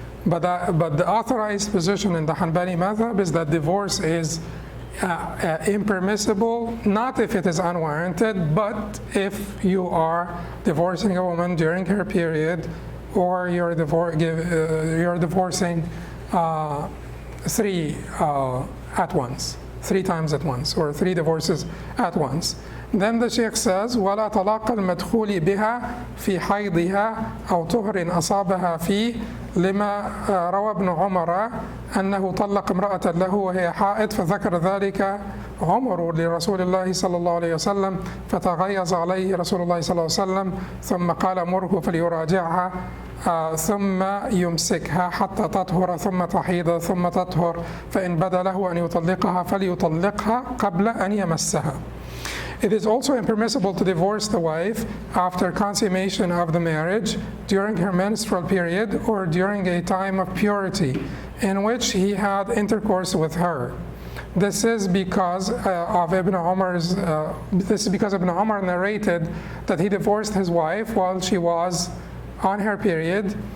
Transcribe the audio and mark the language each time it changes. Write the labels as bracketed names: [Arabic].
[English] But the authorized position in the Hanbali madhab is that divorce is impermissible, not if it is unwarranted, but if you are divorcing a woman during her period, or you're divorcing three at once, 3 times at once, or 3 divorces at once. Then the Sheikh says, [Arabic] وَلَا طَلَاقَ الْمَدْخُولِ بِهَا فِي حَيْضِهَا أَوْ طُهْرٍ أَصَابَهَا فِيه لما روى ابن عمر أنه طلق امرأة له وهي حائض فذكر ذلك عمر لرسول الله صلى الله عليه وسلم فتغيظ عليه رسول الله صلى الله عليه وسلم ثم قال مره فليراجعها ثم يمسكها حتى تطهر ثم تحيض ثم تطهر فإن بدا له أن يطلقها فليطلقها قبل أن يمسها. [English] It is also impermissible to divorce the wife after consummation of the marriage, during her menstrual period, or during a time of purity in which he had intercourse with her. This is because Ibn Umar narrated that he divorced his wife while she was on her period.